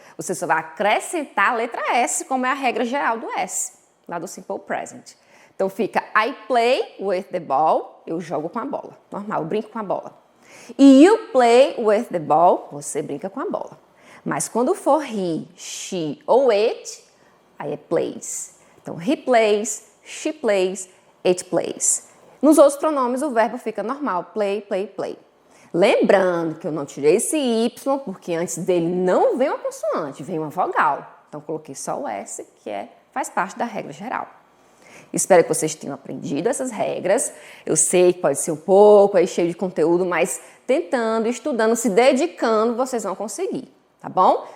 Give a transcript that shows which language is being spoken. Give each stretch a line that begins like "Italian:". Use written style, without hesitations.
Portuguese: Você só vai acrescentar a letra S, como é a regra geral do S, lá do Simple Present. Então, fica
English: I play with the ball,
Portuguese: eu jogo com a bola. Normal, eu brinco com a bola. E
English: you play with the ball,
Portuguese: você brinca com a bola. Mas quando for he, she ou it, aí é plays.
English: Então, he plays, she plays, it plays.
Portuguese: Nos outros pronomes, o verbo fica normal, play, play, play. Lembrando que eu não tirei esse Y, porque antes dele não vem uma consoante, vem uma vogal. Então, coloquei só o S, que faz parte da regra geral. Espero que vocês tenham aprendido essas regras. Eu sei que pode ser um pouco aí cheio de conteúdo, mas tentando, estudando, se dedicando, vocês vão conseguir, tá bom?